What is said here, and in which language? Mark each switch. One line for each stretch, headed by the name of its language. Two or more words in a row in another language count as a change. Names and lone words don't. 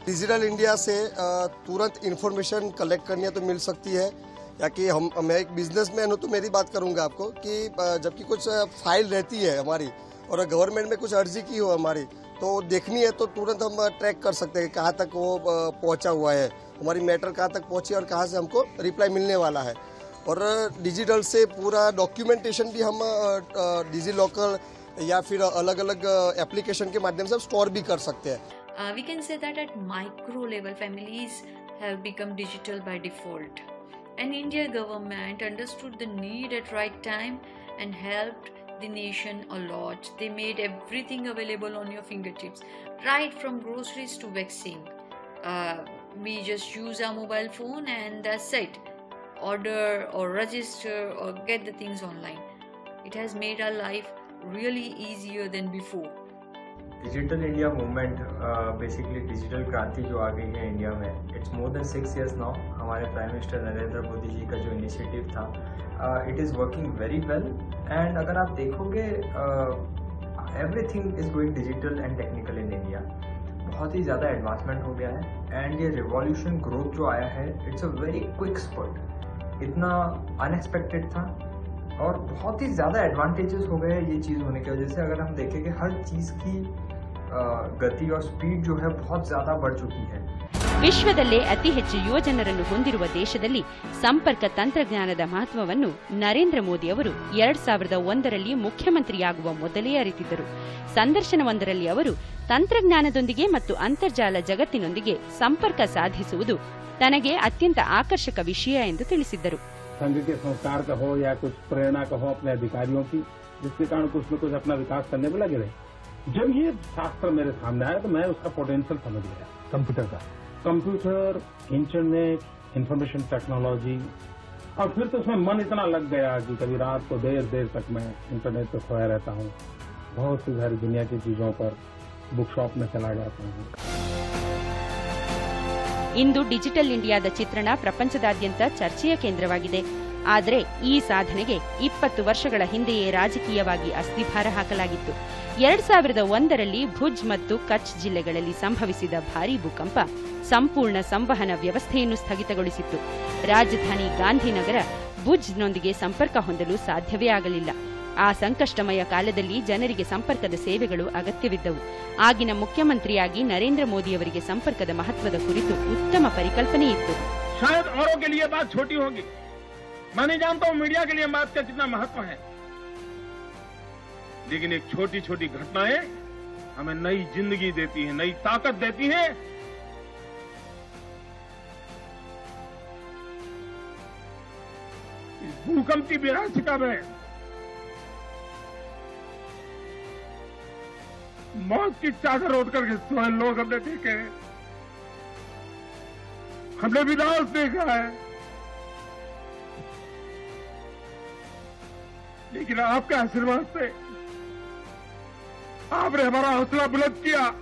Hindi: डिजिटल इंडिया से तुरंत इन्फॉर्मेशन कलेक्ट करनी तो मिल सकती है, या कि मैं एक बिजनेसमैन हूँ तो मेरी बात करूँगा आपको कि जबकि कुछ फाइल रहती है हमारी और गवर्नमेंट में कुछ अर्जी की हो हमारी तो देखनी है तो तुरंत हम ट्रैक कर सकते हैं कहाँ तक वो पहुँचा हुआ है, हमारी मैटर कहाँ तक पहुँची और कहाँ से हमको रिप्लाई मिलने वाला है। और डिजिटल से पूरा डॉक्यूमेंटेशन भी हम डिजी लॉकर या फिर अलग अलग एप्लीकेशन के माध्यम से स्टोर भी कर सकते हैं।
English: We can say that at micro level families have become digital by default. And Indian government understood the need at right time and helped the nation a lot. They made everything available on your fingertips, right from groceries to vaccine. We just use our mobile phone and that's it. Order or register or get the things online. It has made our life really easier than before. Digital India movement basically digital
Hindi: क्रांति जो आ गई है इंडिया में,
English: it's more than 6 years now.
Hindi: हमारे
English: prime minister
Hindi: नरेंद्र मोदी जी का जो इनिशिएटिव था,
English: it is working very well. एंड
Hindi: अगर आप देखोगे
English: everything is going digital and technical in India.
Hindi: बहुत ही ज़्यादा एडवांसमेंट हो गया है एंड ये
English: revolution growth
Hindi: जो आया है
English: it's a very quick spurt,
Hindi: इतना अनएक्सपेक्टेड था और बहुत ही ज़्यादा एडवांटेजेस हो गए ये चीज़ होने की वजह से। अगर हम देखें कि हर चीज़ की गति और स्पीड जो है बहुत ज़्यादा बढ़ चुकी है।
Kannada: ವಿಶ್ವದಲ್ಲೇ ಅತಿ ಹೆಚ್ಚು ಯುವಜನರನ್ನು ಹೊಂದಿರುವ ದೇಶದಲ್ಲಿ ಸಂಪರ್ಕ ತಂತ್ರಜ್ಞಾನದ ಮಹತ್ವವನ್ನು ನರೇಂದ್ರ ಮೋದಿ ಅವರು 2001ರಲ್ಲಿ ಮುಖ್ಯಮಂತ್ರಿಯಾಗುವ ಮೊದಲೇ ಅರಿತಿದ್ದರು. ಸಂದರ್ಶನವೊಂದರಲ್ಲಿ ಅವರು ತಂತ್ರಜ್ಞಾನದೊಂದಿಗೆ ಮತ್ತು ಅಂತರ್ಜಾಲ ಜಗತ್ತಿನೊಂದಿಗೆ ಸಂಪರ್ಕ ಸಾಧಿಸುವುದು ತನಗೆ ಅತ್ಯಂತ ಆಕರ್ಷಕ ವಿಷಯ ಎಂದು ತಿಳಿಸಿದ್ದರು.
Hindi: संघ के संस्कार का हो या कुछ प्रेरणा का हो अपने अधिकारियों की, जिसके कारण कुछ न कुछ अपना विकास करने में लगे रहे। जब ये शास्त्र मेरे सामने आया तो मैं उसका पोटेंशियल समझ गया।
English: computer, internet, information technology,
Hindi: और फिर तो उसमें मन इतना लग गया कि कभी रात को देर तक मैं इंटरनेट पर खोया रहता हूँ। बहुत सी सारी दुनिया की चीजों पर
English: book shop
Hindi: में चला जाता हूँ।
Kannada: ಇಂದು ಡಿಜಿಟಲ್ ಇಂಡಿಯಾದ ಚಿತ್ರಣ ಪ್ರಪಂಚದಾದ್ಯಂತ ಚರ್ಚೆಯ ಕೇಂದ್ರವಾಗಿದೆ. ಆದರೆ ಈ ಸಾಧನೆಗೆ 20 ವರ್ಷಗಳ ಹಿಂದೆಯೇ ರಾಜಕೀಯವಾಗಿ ಅಸ್ಥಿಭಾರ ಹಾಕಲಾಗಿತ್ತು. 2001ರಲ್ಲಿ ಭುಜ್ ಮತ್ತು ಕಚ್ ಜಿಲ್ಲೆಗಳಲ್ಲಿ ಸಂಭವಿಸಿದ ಭಾರೀ ಭೂಕಂಪ ಸಂಪೂರ್ಣ ಸಂವಹನ ವ್ಯವಸ್ಥೆಯನ್ನು ಸ್ಥಗಿತಗೊಳಿಸಿತ್ತು. ರಾಜಧಾನಿ ಗಾಂಧಿನಗರ ಭುಜ್ನೊಂದಿಗೆ ಸಂಪರ್ಕ ಹೊಂದಲು ಸಾಧ್ಯವೇ ಆಗಲಿಲ್ಲ. ಆ ಸಂಕಷ್ಟಮಯ ಕಾಲದಲ್ಲಿ ಜನರಿಗೆ ಸಂಪರ್ಕದ ಸೇವೆಗಳು ಅಗತ್ಯವಿದ್ದವು. ಆಗಿನ ಮುಖ್ಯಮಂತ್ರಿಯಾಗಿ ನರೇಂದ್ರ ಮೋದಿಯವರಿಗೆ ಸಂಪರ್ಕದ ಮಹತ್ವದ ಕುರಿತು ಉತ್ತಮ ಪರಿಕಲ್ಪನೆ ಇತ್ತು.
Hindi: शायद औरों के लिए बात छोटी होगी, मैं नहीं जानता हूं मीडिया के लिए बात का कितना महत्व है, लेकिन एक छोटी छोटी घटनाएं हमें नई जिंदगी देती है, नई ताकत देती है। इस भूकंप की विनाशिका में मौत की चादर ओढ़ करके सोए लोग हमने देखे, हमने विनाश देखा है, लेकिन आपके आशीर्वाद से आपने हमारा हौसला बुलंद किया।